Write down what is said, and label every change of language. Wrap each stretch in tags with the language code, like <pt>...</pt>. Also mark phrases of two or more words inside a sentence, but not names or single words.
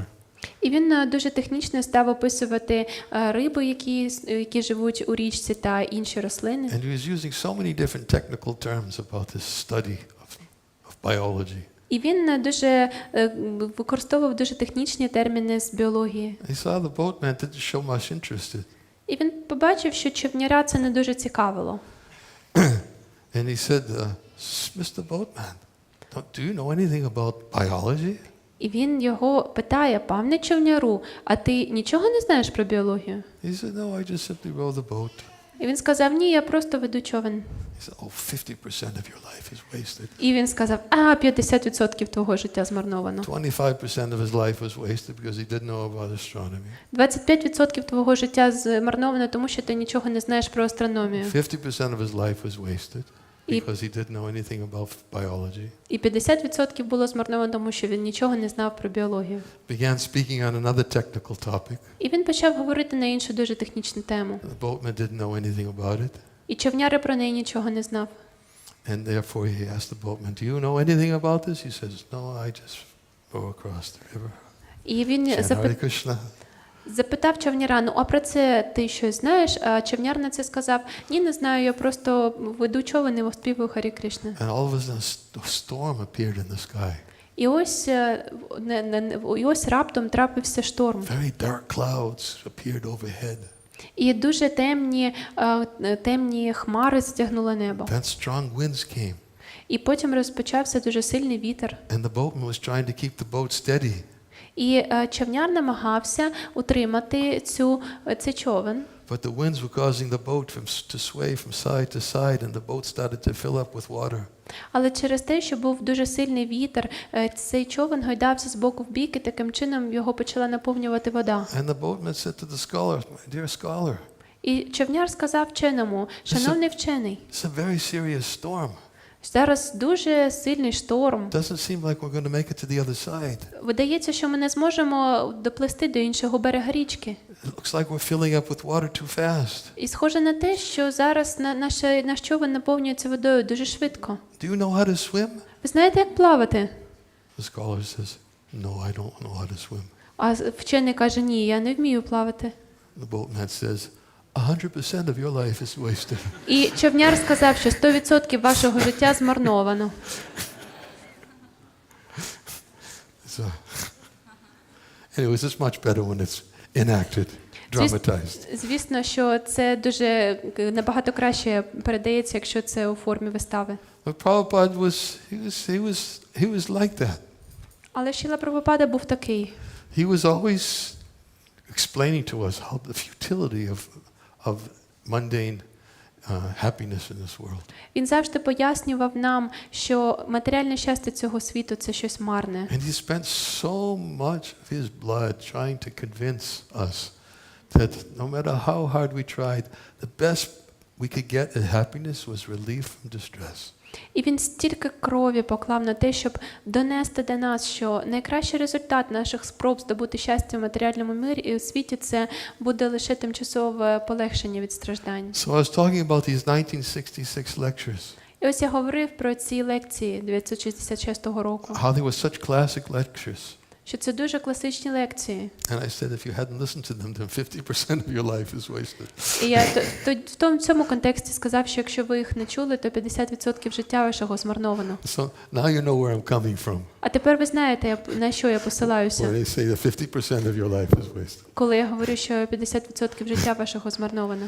<uk>І він дуже технічно став описувати риби, які живуть у річці, та інші рослини.</uk> <en>And he was using so many different technical terms about this study of biology.</en> <uk>І він дуже використовував дуже технічні терміни з біології.</uk> <en>He saw the boatman didn't show much interest.</en> <uk>І він побачив, що човняря це не дуже цікавило.</uk> <en>And he said, "Mr. Boatman, do you know anything about biology?"</en> <uk>І він його питає: "Пане човняру, а ти нічого не знаєш про біологію?"</uk> <en>He said, "No, I just simply row the boat."</en> <uk>І він сказав: "Ні, я просто веду човен."</uk> <en>He said, "Oh, 50% of your life is wasted."</en> <uk>І він сказав: 50% твого життя змарновано.</uk> <en>25% of his life was wasted because he didn't know about astronomy.</en> <uk>25% твого життя змарновано, тому що ти нічого не знаєш про астрономію.</uk> <en>50% of his life was wasted because he didn't know anything about biology.</en> <uk>І 50% було змарновано, тому що він нічого не знав про біологію.</uk> <en>Began speaking on another technical topic.</en> <uk>І він почав говорити на іншу дуже технічну тему.</uk> <en>The boatman didn't know anything about it. І човняр про неї нічого не знав. And therefore he asked the boatman, "Do you know anything about this?" He says, "No, I just row across the river."</en> <uk>І він</uk> <sa>Hare Krishna.</sa> <uk>запитав човняра: "Ну, а про це ти щось знаєш?" А човняр на це сказав: "Ні, не знаю, я просто веду човен і оспівую Харі Кришна."</uk> <en>And all of a sudden a storm appeared in the sky.</en> <uk>І ось раптом трапився шторм.</uk> <en>Very dark clouds appeared overhead.</en> <uk>І дуже темні хмари стягнули небо.</uk> <en>Then strong winds came.</en> <uk>І потім розпочався дуже сильний вітер.</uk> <en>And the boatman was trying to keep the boat steady.</en> <uk>І човняр намагався утримати цей човен.</uk> <en>But the winds were causing the boat to sway from side to side, and the boat started to fill up with water.</en> <uk>Але через те, що був дуже сильний вітер, цей човен гойдався з боку в бік, і таким чином його почала наповнювати вода.</uk> <en>And the boatman said to the scholar, "My dear scholar,</en> <uk>І човняр сказав вченому: "Шановний вчений,</uk> <en>it's a very serious storm.</en> <uk>зараз дуже сильний шторм.</uk> <en>Doesn't seem like we're going to make it to the other side.</en> <uk>Видається, що ми не зможемо доплисти до іншого берега річки.</uk> <en>It looks like we're filling up with water too fast.</en> <uk>І схоже на те, що зараз наш човен наповнюється водою дуже швидко.</uk> <en>Do you know how to swim?"</en> <uk>Ви знаєте, як плавати?</uk> <en>The scholar says, "No, I don't know how to swim."</en> <uk>А вчений каже: "Ні, я не вмію плавати."</uk> <en>The boatman says, 100% of your life is wasted.</en> <uk>І човняр сказав, що 100% вашого життя змарновано.</uk> <en>So, anyways, it's much better when it's enacted. dramatized.</en> <uk>Звісно, що це дуже набагато краще передається, якщо це у формі вистави.</uk> <en>But Prabhupada he was like that.</en> <uk>Але Шріла Прабгупада був такий.</uk> <en>He was always explaining to us how the futility of mundane happiness in this world.</en> <uk>Він завжди пояснював нам, що матеріальне щастя цього світу – це щось марне.</uk> <en>And he spent so much of his blood trying to convince us that no matter how hard we tried, the best we could get at happiness was relief from distress.</en> <uk>І він стільки крові поклав на те, щоб донести до нас, що найкращий результат наших спроб здобути щастя в матеріальному мирі і у світі – це буде лише тимчасове полегшення від страждань.</uk> <en>So I was talking about these 1966 lectures.</en> <uk>І ось я говорив про ці лекції 1966 року,</uk> <en>How they were such classic lectures.</en> <uk>що це дуже класичні лекції.</uk> <en>And I said if you hadn't listened to them, then 50% of your life is wasted.</en> <uk>І я в цьому контексті сказав, що якщо ви їх не чули, то 50% життя вашого змарновано.</uk> <en>So now you know where I'm coming from.</en> <uk>А тепер ви знаєте, на що я посилаюся,</uk> <en>Where they say that 50% of your life is wasted.</en> <uk>коли я говорю, що 50% життя вашого змарновано.</uk>